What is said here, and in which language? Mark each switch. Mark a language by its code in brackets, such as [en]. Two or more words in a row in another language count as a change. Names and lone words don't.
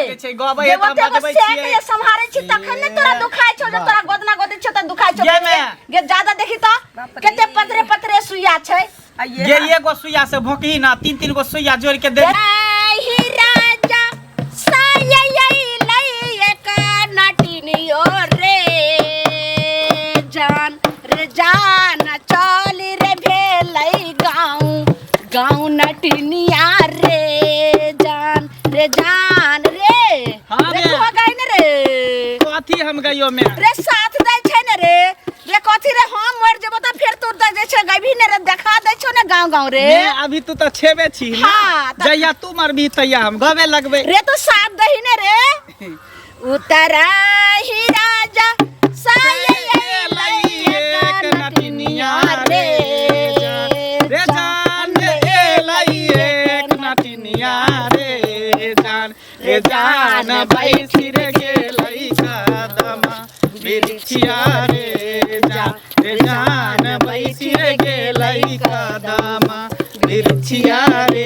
[mai] लागे छै गबै त बजबै छियै के संभारे छी तखन ने तोरा दुखाय छौ जे तोरा गोदना गोदे छ त दुखाय छौ गे ज्यादा देखी त केते पतरे पतरे सुइया छै गे एगो सुइया से भोकही ना 3 गो सुइया जोड़ के दे ही राजा सायै लई एक नाटिनियो रे जान चल रे भेलै गाँव नटिनिया रे जान रे हां देखो गाइन रे कथी हम गइयो में रे साथ दै छै ने रे कथी रे हम मर जेबो त फेर तोर दै छै गइभी ने रे देखा दै छौ ने गाँव रे अभी तू त छेबे छी ना जइया तू मरबी तइया हम गवे लगबै रे तो साथ दही ने रे उतरा ही राजा साये एक नटिनिया रे जान एलै एक नटिनिया रे जान बैसी रे गेलै कदमा बिरछिया रे जान बैसी रे गेलै कदमा बिरछिया रे